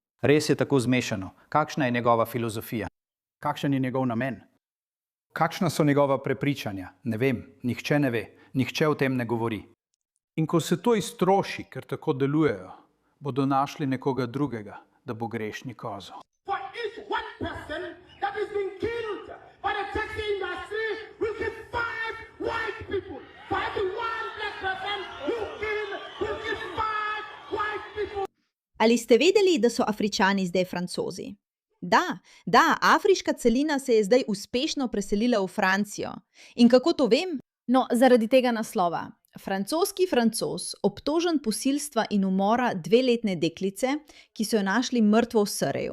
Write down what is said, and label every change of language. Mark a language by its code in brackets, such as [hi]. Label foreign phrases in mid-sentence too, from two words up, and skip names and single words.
[sl] Res je tako zmešano. Kakšna je njegova filozofija? Kakšen je njegov namen? Kakšna so njegova prepričanja? Ne vem, nihče ne ve, nihče o tem ne govori. In ko se to iztroši, ker tako delujejo, bodo našli nekoga drugega, da bo grešni kozel. [en] For each one person that is being killed by the taxi industry, we give 5 white people. For every one black person who kill, we give 5 white people. [sl] Ali ste vedeli, da so Afričani zdaj Francozi? Da, afriška celina se je zdaj uspešno preselila v Francijo. In kako to vem? No, zaradi tega naslova. Francoski Francoz, obtožen posilstva in umora 2-letne deklice, ki so jo našli mrtvo v Surreju.